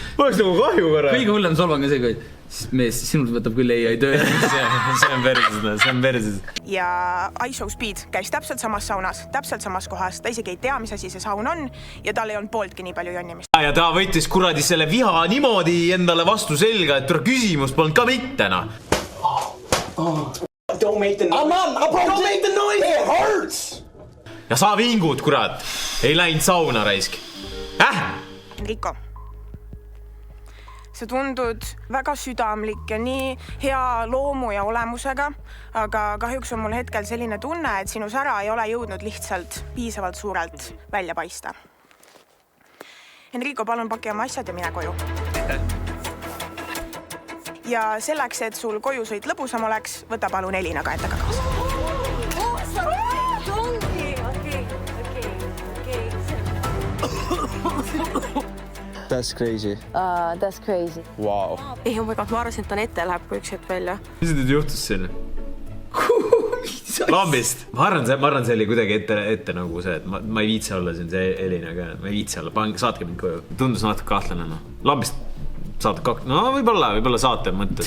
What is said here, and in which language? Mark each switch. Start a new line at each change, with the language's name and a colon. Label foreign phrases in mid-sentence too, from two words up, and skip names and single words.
Estonian: Kõige hullem solvang on see, kui mees, sinult võtab küll ei töö. see on perses. Ja Ice Speed käis täpselt samas saunas, täpselt samas kohas. Ta isegi ei tea, mis asi see saun on ja tal ei olnud pooltki nii palju jonnimist. Ja ta võttis kuradi selle viha niimoodi endale vastu selga, et küsimust polnud ka mitte, noh.
English: Don't make the noise. Don't make the noise. It hurts.
Estonian: Ja sa vingud, kurat. Ei läinud sauna, raisk. Enrico. Sa tundud väga südamlik ja nii hea loomu ja olemusega, aga kahjuks on mul hetkel selline tunne, et sinu sära ei ole jõudnud lihtsalt piisavalt suurelt välja paista. Enrico, palun paki oma asjad ja mine koju. Ja selleks, et sul kojusõit lõbusam oleks, võta palun Elina ka endaga kaasa.
English: That's crazy. That's crazy. Wow. Ei, oh my god,
Estonian: ma arvasin, et ta ette läheb, kui üks hetk välja. Mis nüüd juhtus selle? Lambist. Ma arvan, see oli kuidagi ette nagu see, et ma ei viitsi olla siin see Elina ka. Ma ei viitsi olla. Saatke mind koju. Tundus natuke kahtlane. No. Lambist saate kaks. No võib-olla saate mõttes.